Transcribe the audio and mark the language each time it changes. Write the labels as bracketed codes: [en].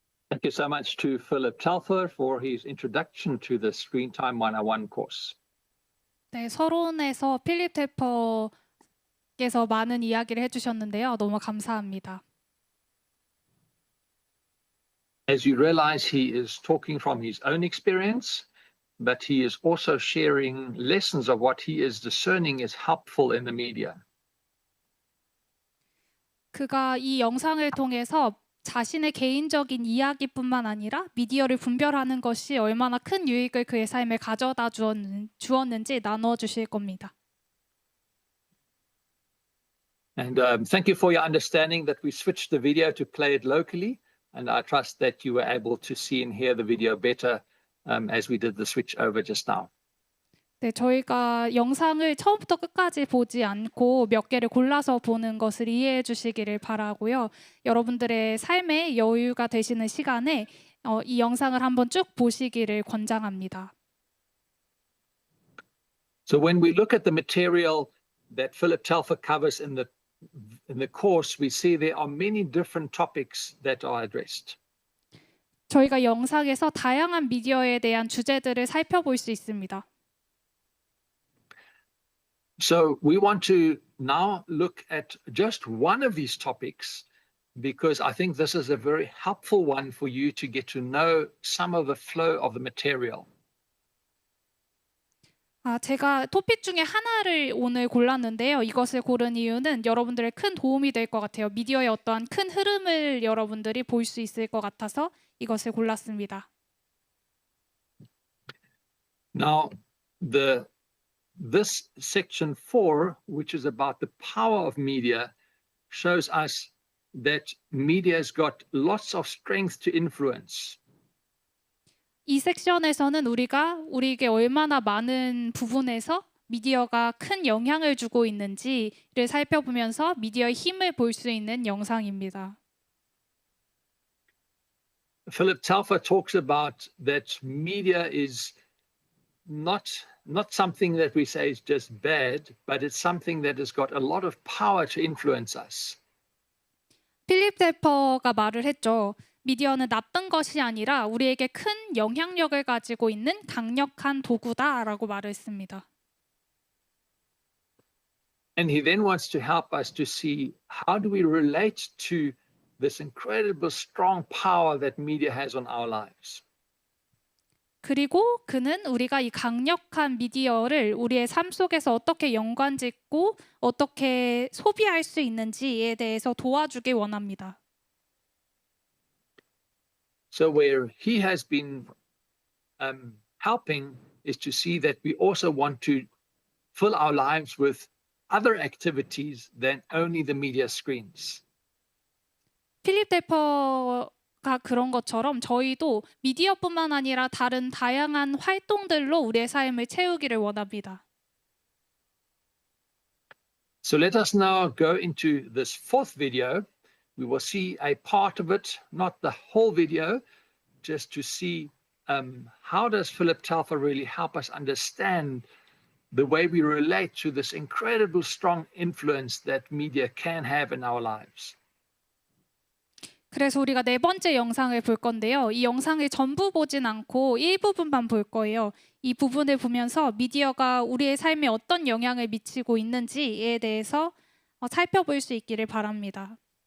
[en] Thank you so much to Philip Telfer for his introduction to the Screen Time 101 course. [ko] 네, 서론에서 필립 텔퍼께서 많은 이야기를 해주셨는데요. 너무 감사합니다. [en] As you realize, he is talking from his own experience, but he is also sharing lessons of what he is discerning is helpful in the media. [ko] 그가 이 영상을 통해서 자신의 개인적인 이야기뿐만 아니라 미디어를 분별하는 것이 얼마나 큰 유익을 그의 삶에 가져다 주었는지 나눠 주실 겁니다. [en] And thank you for your understanding that we switched the video to play it locally. And I trust that you were able to see and hear the video better as we did the switch over just now. [ko] 네, 저희가 영상을 처음부터 끝까지 보지 않고 몇 개를 골라서 보는 것을 이해해 주시기를 바라고요. 여러분들의 삶에 여유가 되시는 시간에 이 영상을 한번 쭉 보시기를 권장합니다. [en] So when we look at the material that Philip Telfer covers in the course, we see there are many different topics that are addressed. [ko] 저희가 영상에서 다양한 미디어에 대한 주제들을 살펴볼 수 있습니다. [en] So we want to now look at just one of these topics because I think this is a very helpful one for you to get to know some of the flow of the material. [ko] 제가 토픽 중에 하나를 오늘 골랐는데요. 이것을 고른 이유는 여러분들의 큰 도움이 될 것 같아요. 미디어의 어떠한 큰 흐름을 여러분들이 볼 수 있을 것 같아서 이것을 골랐습니다. [en] Now, this section 4, which is about the power of media, shows us that media has got lots of strength to influence. [ko] 이 섹션에서는 우리에게 얼마나 많은 부분에서 미디어가 큰 영향을 주고 있는지를 살펴보면서 미디어의 힘을 볼 수 있는 영상입니다. [en] Philip Telfer talks about that media is not something that we say is just bad, but it's something that has got a lot of power to influence us. [ko] 필립 텔퍼가 말을 했죠. 미디어는 나쁜 것이 아니라 우리에게 큰 영향력을 가지고 있는 강력한 도구다라고 말했습니다. [en] And he then wants to help us to see how do we relate to this incredible strong power that media has on our lives. [ko] 그리고 그는 우리가 이 강력한 미디어를 우리의 삶 속에서 어떻게 연관짓고 어떻게 소비할 수 있는지에 대해서 도와주길 원합니다. [en] So where he has been helping is to see that we also want to fill our lives with other activities than only the media screens. [ko] 필립 델퍼가 그런 것처럼 저희도 미디어뿐만 아니라 다른 다양한 활동들로 우리의 삶을 채우기를 원합니다. [en] So let us now go into this fourth video. We will see a part of it, not the whole video, just to see how does Philip Telfer really help us understand the way we relate to this incredible strong influence that media can have in our lives. [ko] 그래서 우리가 네 번째 영상을 볼 건데요. 이 영상을 전부 보진 않고 일부분만 볼 거예요. 이 부분을 보면서 미디어가 우리의 삶에 어떤 영향을 미치고 있는지에 대해서 살펴볼 수 있기를 바랍니다.